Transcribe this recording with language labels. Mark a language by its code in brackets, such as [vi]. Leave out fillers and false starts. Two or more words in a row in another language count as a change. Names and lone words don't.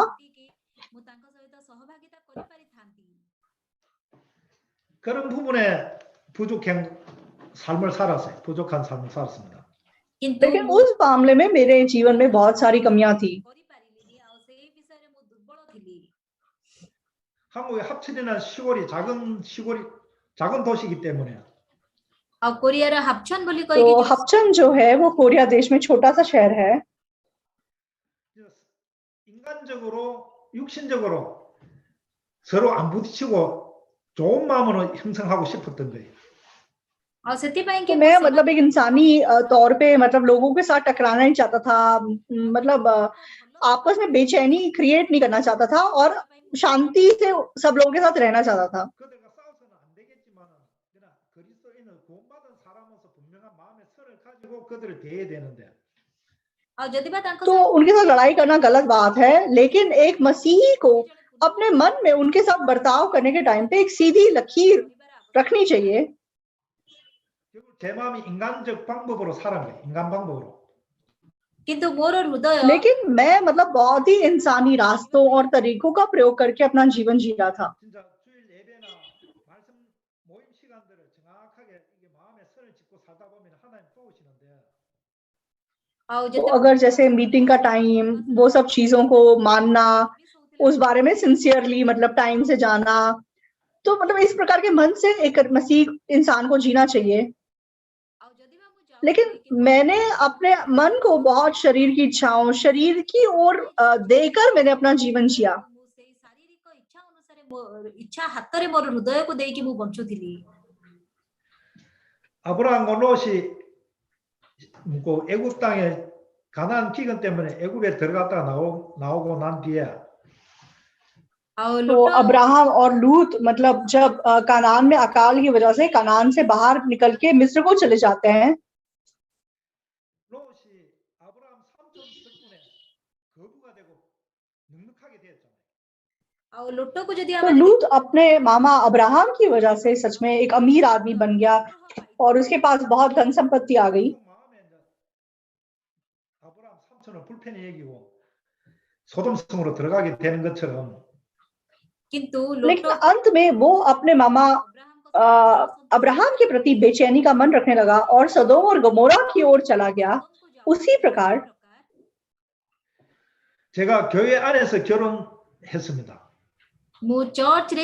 [or] ମୁଁ ତାଙ୍କ ସହିତ ସହଭାଗିତା କରିପାରିଥାନ୍ତି। [ko] 그런 부분에 부족한 삶을 살았어요. 부족한 삶을 살았습니다. [or] କିନ୍ତୁ [hi] लेकिन [or] ମୁଁ [hi] उस मामले में मेरे जीवन में बहुत सारी कमियां थी। [or] କରିପାରିଲିନି ଆଉ ସେଇ ବିଷୟରେ ମୁଁ ଦୁର୍ବଳ ଥିଲି। [ko] 한국의 합천이라는 시골이 작은 도시이기 때문에 [or] ଆଉ କୋରିଆର ହାପଛନ୍ ବୋଲି [hi] तो [or] କହିକି ଯୋଉ [hi] हपचन जो है वो कोरिया देश में छोटा सा शहर है। [ko] 인간적으로 육신적으로 서로 안 부딪히고 좋은 마음으로 형성하고 싶었던 거예요. [or] ଆଉ ସେଥିପାଇଁ [hi] तो [or] କି [hi] मैं मतलब एक इंसानी तौर पे मतलब लोगों के साथ टकराना नहीं चाहता था, मतलब आपस में बेचैनी क्रिएट नहीं करना चाहता था, और शांति से सब लोगों के साथ रहना चाहता था। [ko] 그들과 싸워서는 안 되겠지만 그러나 그리스도인은 구원받은 사람으로서 분명한 마음의 선을 가지고 그들을 대해야 되는데 [or] ଆଉ ଯଦି ବା ତାଙ୍କ [hi] तो उनके साथ लड़ाई करना गलत बात है, लेकिन एक मसीही को अपने मन में उनके साथ बर्ताव करने के टाइम पे एक सीधी लकीर रखनी चाहिए। [ko] 결국 제 마음이 인간적 방법으로 살은 거예요. 인간 방법으로. [or] କିନ୍ତୁ ମୋର ହୃଦୟ [hi] लेकिन मैं मतलब बहुत ही इंसानी रास्तों और तरीकों का प्रयोग करके अपना जीवन जी रहा था। [ko] 진짜 주일 예배나 말씀 모임 시간들을 정확하게 이게 마음에 선을 짓고 살다 보면 하나님 도우시는데 [or] ଆଉ [hi] तो [or] ଯେତେବେଳେ [hi] अगर जैसे मीटिंग का टाइम, वो सब चीजों को मानना, उस बारे में सिंसियरली मतलब टाइम से जाना, तो मतलब इस प्रकार के मन से एक मसीह इंसान को जीना चाहिए। [or] ଆଉ ଯଦି ବା ମୁଁ [hi] लेकिन [or] ଚାହୁଁଥିଲି [hi] मैंने अपने मन को बहुत शरीर की इच्छाओं, शरीर की ओर देकर मैंने अपना जीवन जिया। [or] ମୁଁ ସେଇ ଶାରୀରିକ ଇଚ୍ଛା ଅନୁସାରେ ମୋ ଇଚ୍ଛା ହାତରେ ମୋର ହୃଦୟକୁ ଦେଇକି ମୁଁ ବଞ୍ଚୁଥିଲି। [ko] 아브라함과 롯이 그 애굽 땅에 가나안 기근 때문에 애굽에 들어갔다가 나오고 난 뒤에 [or] ଆଉ [hi] तो [or] ଲୁଟ [hi] अब्राहम और लूत मतलब जब कनान में अकाल की वजह से कनान से बाहर निकल के मिस्र को चले जाते हैं, [ko] 롯이 아브라함 삼촌 덕분에 거부가 되고 넉넉하게 되었잖아요. [or] ଆଉ ଲୁଟକୁ ଯଦି [hi] तो [or] ଆମେ [hi] लूत अपने मामा अब्राहम की वजह से सच में एक अमीर आदमी बन गया, और उसके पास बहुत धन संपत्ति आ गई। [ko] 마음에 이제 아브라함 삼촌을 불편히 여기고 소돔성으로 들어가게 되는 것처럼 [or] କିନ୍ତୁ [hi] लेकिन [or] ଲୁଟ [hi] अंत में वो अपने मामा अब्राहम के प्रति बेचैनी का मन रखने लगा और सदोम और गमोरा की ओर चला गया। उसी प्रकार [ko] 제가 교회 안에서 결혼했습니다. [or] ମୁଁ ଚର୍ଚ୍ଚରେ